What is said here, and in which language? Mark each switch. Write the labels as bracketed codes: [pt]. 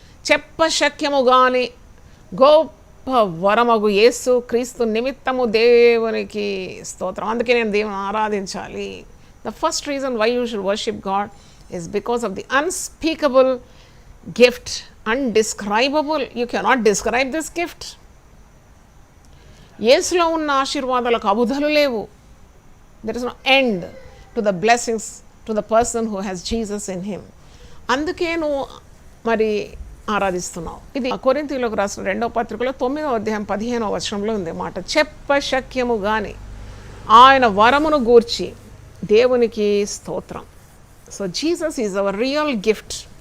[te] చెప్పశక్యము గాని గొప్ప వరమగు యేసు క్రీస్తు నిమిత్తము దేవునికి స్తోత్రం. అందుకే నేను దేవుని ఆరాధించాలి. [en] The first reason why you should worship God is because of the unspeakable gift, undescribable. You cannot describe this gift. [te] యేసులో ఉన్న ఆశీర్వాదాలకు అబుధలు లేవు. [en] There is no end to the blessings to the person who has Jesus in him. [te] అందుకే నువ్వు మరి ఆరాధిస్తున్నావు. ఇది కొరింథీయులకు రాసిన 2వ పత్రికలో 9వ అధ్యాయం 15వ వచనంలో ఉంది మాట. చెప్పశక్యము గాని ఆయన వరమును గూర్చి దేవునికి స్తోత్రం. [en] So Jesus is our real gift.